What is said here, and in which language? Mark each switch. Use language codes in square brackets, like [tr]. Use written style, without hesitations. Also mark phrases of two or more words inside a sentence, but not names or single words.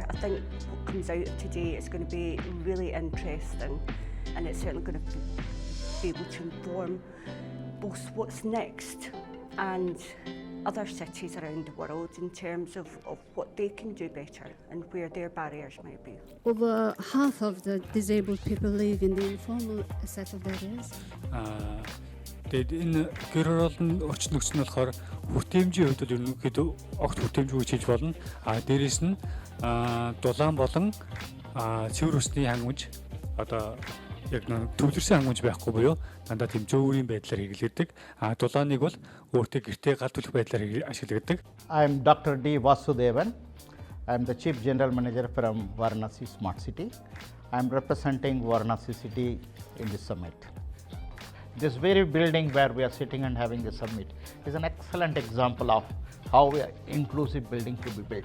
[en] I think what comes out of today is going to be really interesting, and it's certainly going to be able to inform both what's next and other cities around the world in terms of what they can do better and where their barriers might be. Over half of the disabled people live in the informal set of areas. [mn] Тэгээд энэ гэр оролтын орчин нөхцөл нь болохоор хүртээмжийн хувьд ерөнхийдөө огт хүртээмжгүй хийж болно. Дээрээс нь дулаан болон цэвэр усны хангамж одоо яг төвлөрсөн хангамж байхгүй буюу дандаа тийм зөөврийн байдлаар хэрэглэдэг. Дулааныг бол өөртөө гэртээ галдуулах байдлаар ашигладаг. [en] I am Dr. D. Vasudevan. I am the Chief General Manager from Varanasi Smart City. I am representing Varanasi City in this summit. This very building where we are sitting and having the summit is an excellent example of how inclusive building should be built.